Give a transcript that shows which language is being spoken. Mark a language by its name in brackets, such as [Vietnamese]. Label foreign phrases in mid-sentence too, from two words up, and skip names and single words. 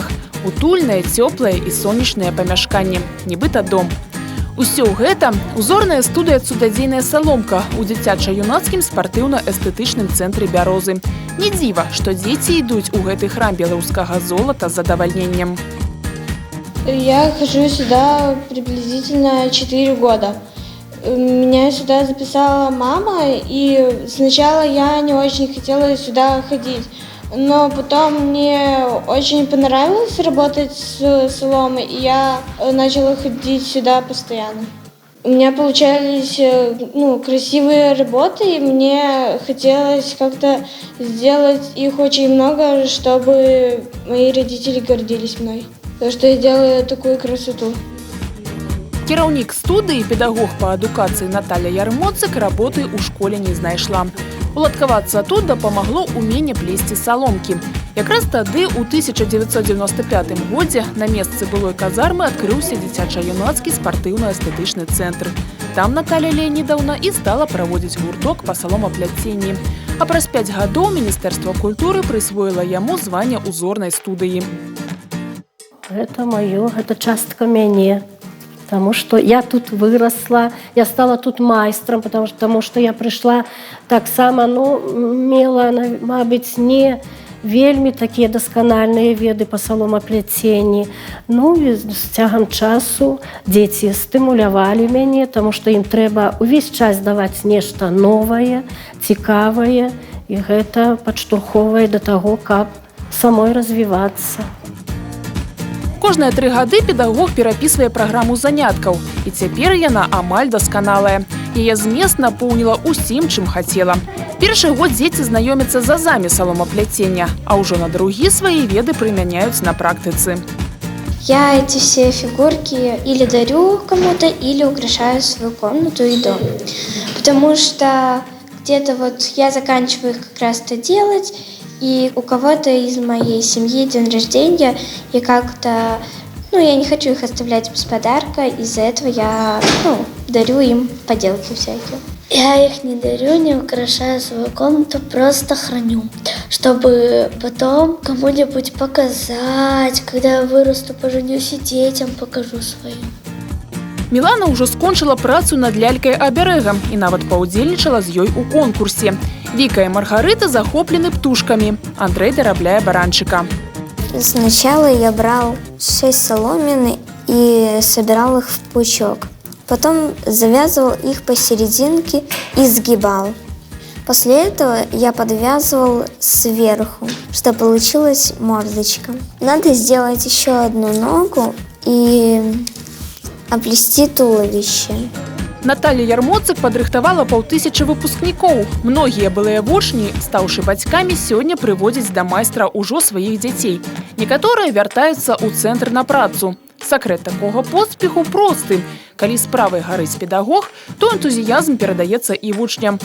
[Belarusian] Утульнае, цёплае і сонечнае памяшканне. Нібыта дом. Усё гэта – узорная студыя «Цудадзейная саломка» у дзіцяча-юнацкім спартыўна-эстэтычным цэнтры «Бярозы». Не дзіва, што дзеці ідуць у гэты храм беларускага золата з задавальненнем. [Russian] Я хожу сюда приблизительно 4 года. Меня сюда записала мама, и сначала я не очень хотела сюда ходить, Но потом мне очень понравилось работать с соломой, и я начала ходить сюда постоянно. У меня получались красивые работы, и мне хотелось как-то сделать их очень много, чтобы мои родители гордились мной. То, что я делаю такую красоту. [Belarusian] Кіраўнік студыі, педагог па адукацыі Наталя Ярмоцык работы ў школе не знайшла. Уладкавацца тут дапамагло ўменне плесці саломкі. Якраз тады, у 1995 годзе, на месцы былой казармы адкрыўся дзіцяча-юнацкі спартыўна-эстэтычны цэнтр. Там Наталья Леонидовна і стала праводзіць гурток па саломапляценні. А праз 5 гадоў Міністэрства культуры прысвоіла яму званне узорнай студыі. [Russian] Это моё, это [Belarusian] частка мяне. [Russian] Потому что я тут выросла, я стала тут майстром, потому что я пришла [Belarusian] так само, мела, мабыць, не вельмі такія дасканальныя веды па саломапляценні. З цягам часу дзеці стымулявалі мяне, таму што ім трэба ўвесь час даваць нешта новае, цікавае, і гэта падштурхоўвае да таго, каб самой развівацца. Кожныя 3 гады педагог перапісвае праграму заняткаў, і цяпер яна амаль дасканалая. Яе змест напоўніла ўсім, чым хацела. Першы год дзеці знаёмяцца з азамі саломапляцення, а ўжо на другі свае веды прымяняюць на практыцы. [Russian] Я эти все фигурки или дарю кому-то, или украшаю свою комнату и дом. Потому что где-то я заканчиваю их как раз-то делать, и у кого-то из моей семьи день рождения, и как-то, я не хочу их оставлять без подарка, из-за этого я, дарю им поделки всякие. Я их не дарю, не украшаю свою комнату, просто храню, чтобы потом кому-нибудь показать, когда я вырасту, поженюсь и детям покажу своим. [Belarusian] Мілана ўжо скончыла працу над лялькай-абярэгам і нават паўдзельнічала з ёй у конкурсе. Віка і Маргарыта захоплены птушкамі. Андрэй дарабляе баранчыка. [Russian] Сначала я брал 6 соломин и собирал их в пучок. Потом завязывал их посерединке и сгибал. После этого я подвязывал сверху, чтобы получилась мордочка. Надо сделать еще одну ногу и оплести туловище. [Belarusian] Наталья Ярмоцык падрыхтавала 5000 выпускнікоў. Многія былыя вучні, стаўшы бацькамі, сёння прыводзяць да майстра ўжо сваіх дзяцей. Некаторыя вяртаюцца ў цэнтр на працу. Сакрэт такога поспеху просты. Калі справай гарыць педагог, то энтузіязм перадаецца і вучням.